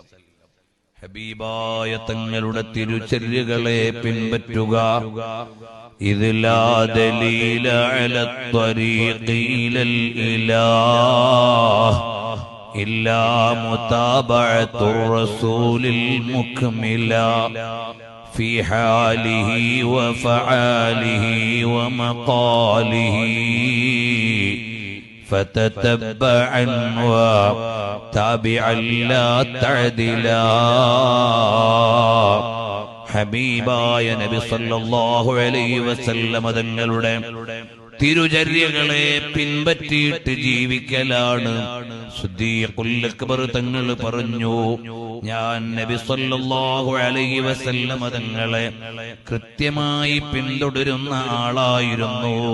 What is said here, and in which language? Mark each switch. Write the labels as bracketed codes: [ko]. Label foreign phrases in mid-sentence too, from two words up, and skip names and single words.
[ml] ഹബീബായ തങ്ങളുടെ തിരുചര്യകളെ പിൻപറ്റുക. [ar] إذ لا دليل على طريق إلى الإله إلا متابعة الرسول المكمل في حاله وفعاله ومقاله فتتبعا وتابعا لا تعدلا. [ml] ഹബീബായ നബി [ar] صلى الله عليه وسلم [ml] തങ്ങളുടെ തിരുചര്യകളെ പിൻപറ്റിയിട്ട് ജീവിക്കലാണ്. സിദ്ദീഖുൽ അക്ബർ തങ്ങൾ പറഞ്ഞു, ഞാൻ നബി [ar] صلى الله عليه وسلم [ml] തങ്ങളെ കൃത്യമായി പിന്തുടരുന്ന ആളായിരുന്നു.